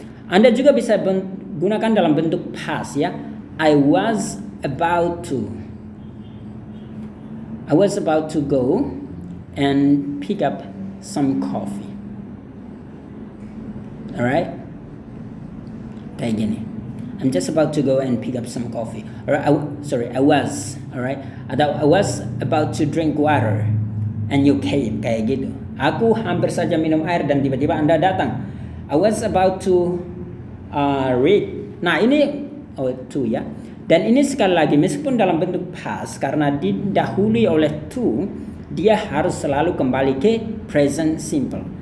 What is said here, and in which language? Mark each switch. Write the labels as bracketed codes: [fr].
[id] Anda juga bisa gunakan dalam bentuk past ya. [en] I was about to go and pick up some coffee. Alright? [id] Kayak gini. [en] I'm just about to go and pick up some coffee. I was. Alright? Atau I was about to drink water and you came. [id] Kayak gitu. Aku hampir saja minum air dan tiba-tiba Anda datang. [en] I was about to read. [id] Nah, ini to ya. Dan ini sekali lagi meskipun dalam bentuk past, karena didahului oleh to, dia harus selalu kembali ke present simple.